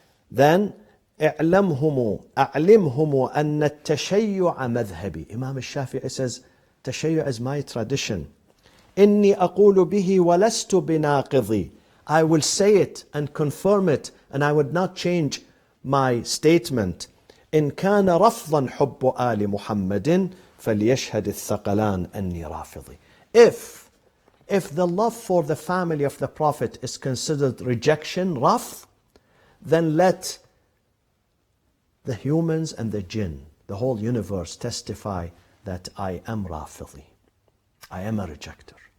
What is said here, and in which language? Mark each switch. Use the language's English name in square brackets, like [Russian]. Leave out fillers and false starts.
[English] Then [Arabic] أعلمهم أن التشيع مذهبي. [English] Imam al-Shafi'i says, تشيع is my tradition. [Arabic] إني أقول به ولست بناقضي. [English] I will say it and confirm it, and I would not change my statement. [Arabic] إن كان رفضا حب آل محمد فليشهد الثقلان أني رافضي. [English] If the love for the family of the Prophet is considered rejection, raf, then let the humans and the jinn, the whole universe, testify that I am rafidi. I am a rejecter.